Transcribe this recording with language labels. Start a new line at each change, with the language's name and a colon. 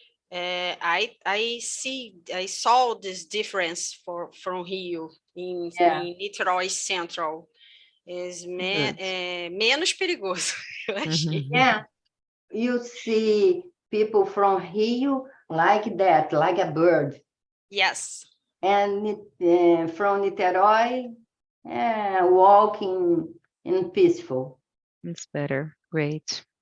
English: I saw this difference from Rio in Niterói Central.
Portuguese: Is menos perigoso, eu achei.
English: Yeah, you see people from Rio like that, like a bird. Yes. And from Niterói, walking in peaceful. It's better. Great.